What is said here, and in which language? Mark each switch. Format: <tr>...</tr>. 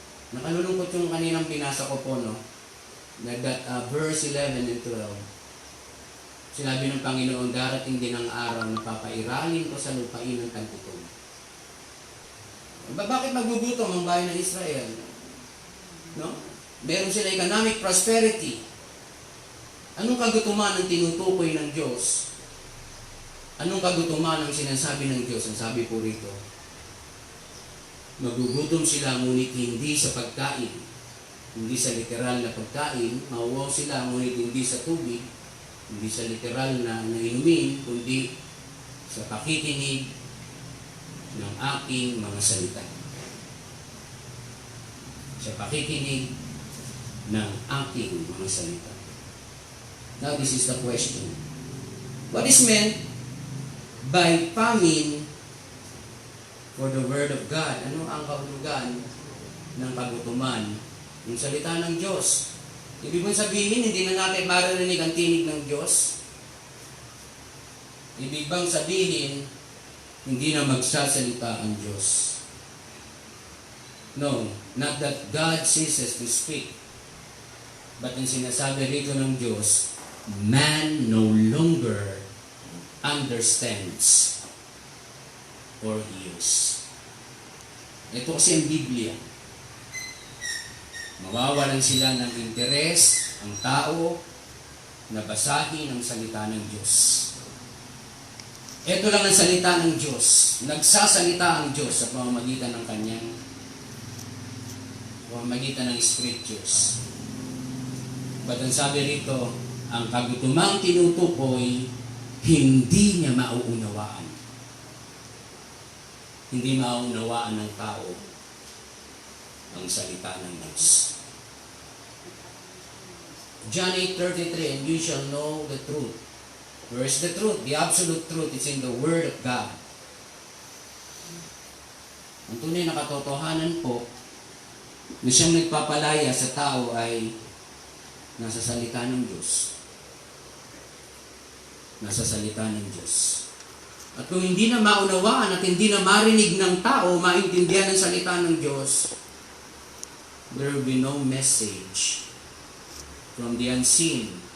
<tl>Nakalulungkot yung kaninang binasa ko po, no? Verse 11 and 12. Sinabi ng Panginoon, darating din ang araw na papairalin ko sa lupain ng tagtutong. Bakit magugutom ang bayan ng Israel? No? Meron sila economic prosperity. Anong kagutuman ang tinutukoy ng Diyos? Anong kagutuman ang sinasabi ng Diyos? Ang sabi po rito, magugutom sila ngunit hindi sa pagkain. Hindi sa literal na pagkain. Mauwaw sila ngunit hindi sa tubig. Hindi sa literal na inumin, kundi sa pakikinig ng aking mga salita. Sa pakikinig ng aking mga salita.</tl> <en>Now this is the question. What is meant by famine for the Word of God?</en> <tl>Ano ang kahulugan ng kagutuman? Yung salita ng Diyos. Ibig mong sabihin, hindi na natin maririnig ang tinig ng Diyos? Ibig bang sabihin, hindi na magsasalita ang Diyos?</tl> <en>No, not that God ceases to speak. But</en> <tl>ang sinasabi rito ng Diyos,</tl> <en>man no longer understands or hears.</en> <tl>Ito kasi ang Biblia. Mawawalan sila ng interes ang tao na basahin ang salita ng Diyos. Ito lang ang salita ng Diyos. Nagsasalita ang Diyos sa pamamagitan ng kanyang pamamagitan ng scriptures. But ang sabi rito, ang kagutumang tinutukoy, hindi niya mauunawaan. Hindi mauunawaan ng tao ang salita ng Diyos.</tl> <en>John 8:33, and you shall know the truth. Where is the truth? The absolute truth is in the Word of God.</en> <tl>Ang tunay na katotohanan po na siyang nagpapalaya sa tao ay nasa salita ng Diyos. Nasa salita ng Diyos. At kung hindi na maunawaan at hindi na marinig ng tao, maintindihan ng salita ng Diyos,</tl> <en>there will be no message from the unseen.</en>